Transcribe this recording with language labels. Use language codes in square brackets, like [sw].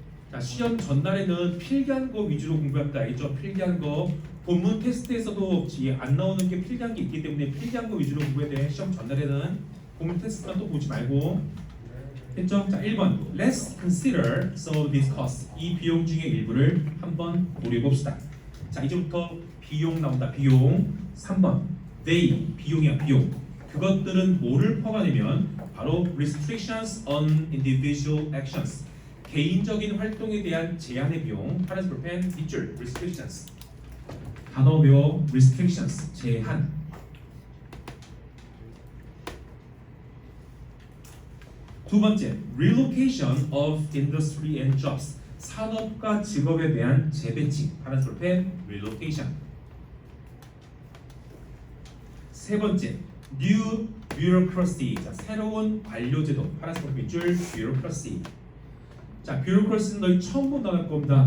[ko] 자, 시험 전날에는 필기한 거 위주로 공부합니다. 알겠죠? 필기한 거. 본문 테스트에서도 안 나오는 게 필기한 게 있기 때문에 필기한 거 위주로 공부해야 돼. 시험 전날에는 본문 테스트만 또 보지 말고. 됐죠? 자, 1번. [en] Let's consider some of these costs. [ko] 이 비용 중에 일부를 한번 고려해 봅시다. 자, 이제부터 비용 나온다. 비용. 3번. [en] They. [ko] 비용이야, 비용. 그것들은 뭐를 포함하냐면 바로 [en] restrictions on individual actions. [ko] 개인적인 활동에 대한 제한의 비용. 파란색 볼펜 밑줄. restrictions. 단어 외워. restrictions. 제한. 두 번째, [en] relocation of industry and jobs. [ko] 산업과 직업에 대한 재배치. 파란색 볼펜 relocation. 세 번째, [en] new bureaucracy. [ko] 자, 새로운 관료제도. 파란색 볼펜 줄 bureaucracy. 자, bureaucracy는 너희 처음 본 단어일 겁니다.